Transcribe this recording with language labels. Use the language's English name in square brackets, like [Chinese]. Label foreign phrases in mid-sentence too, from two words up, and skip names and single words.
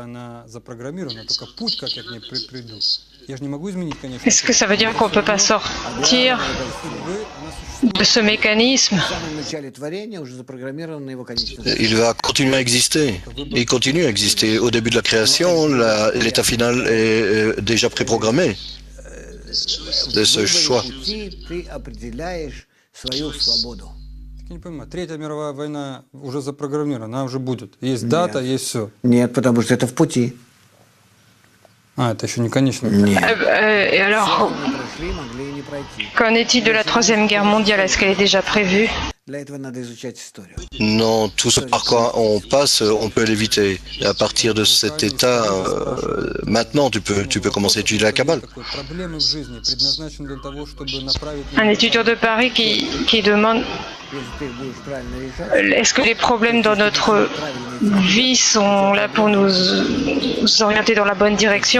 [French] Est-ce que ça veut dire qu'on ne peut pas sortir de ce mécanisme? Il va continuer à exister. Il continue à exister. Au début de la création, l'état final est déjà préprogrammé de ce choix. [Russian] Я не понимаю, Третья мировая война уже запрограммирована, она уже будет. Есть дата, есть все. Нет, потому что это в пути. Это еще не конечно. Нет. [French] Et alors, qu'en est-il de la Troisième Guerre mondiale? Est-ce qu'elle est déjà prévue? [Russian] Для этого надо изучать историю. [French] Non, tout ce par quoi on passe, on peut l'éviter. À partir de cet état, maintenant, tu peux commencer à étudier la Kabbale. Un étudiant de Paris qui demande est-ce que les problèmes dans notre vie sont là pour nous orienter dans la bonne direction?